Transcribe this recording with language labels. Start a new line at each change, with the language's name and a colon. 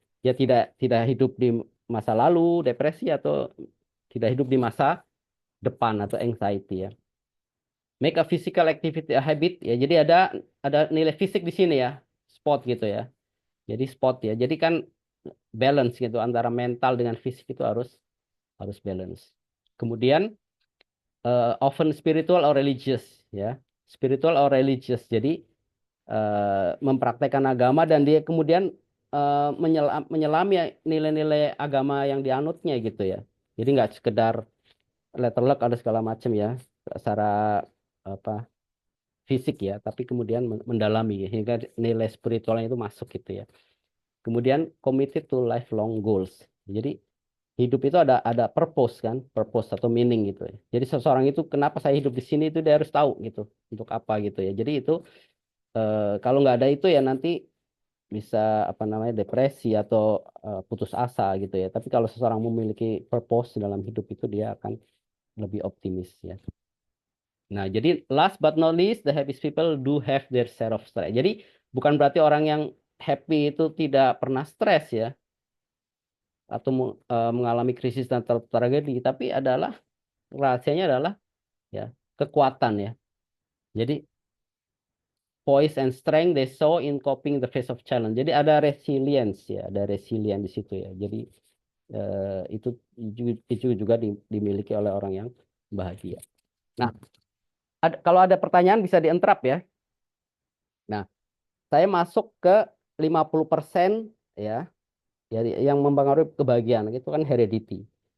Indonesian: Dia tidak hidup di masa lalu, depresi atau tidak hidup di masa depan atau anxiety ya.
English: Make a physical activity a habit
Indonesian: ya. Jadi ada nilai fisik di sini ya. Sport gitu ya. Jadi sport ya. Jadi kan balance gitu antara mental dengan fisik itu harus harus balance. Kemudian
English: often spiritual or religious ya. Spiritual or religious.
Indonesian: Jadi mempraktekkan agama dan dia kemudian menyelami nilai-nilai agama yang dianutnya gitu ya. Jadi nggak sekedar letterlek ada segala macam ya secara apa fisik ya, tapi kemudian mendalami hingga nilai spiritualnya itu masuk gitu ya. Kemudian
English: committed to lifelong goals.
Indonesian: Jadi hidup itu ada purpose kan, purpose atau meaning gitu ya. Jadi seseorang itu kenapa saya hidup di sini itu dia harus tahu gitu untuk apa gitu ya. Jadi itu kalau nggak ada itu ya nanti bisa apa namanya depresi atau putus asa gitu ya. Tapi kalau seseorang memiliki purpose dalam hidup itu dia akan lebih optimis ya. Nah, jadi
English: last but not least, the happiest people do have their share of stress.
Indonesian: Jadi bukan berarti orang yang happy itu tidak pernah stres ya atau mengalami krisis dan tragedi, tapi adalah rahasianya adalah ya kekuatan ya. Jadi
English: poise and strength they show in coping the face of challenge.
Indonesian: Jadi ada resilience ya, ada resilience di situ ya. Jadi itu juga dimiliki oleh orang yang bahagia. Nah, kalau ada pertanyaan bisa dientrap ya. Nah, saya masuk ke 50% ya, jadi yang mempengaruhi kebahagiaan itu kan heredity.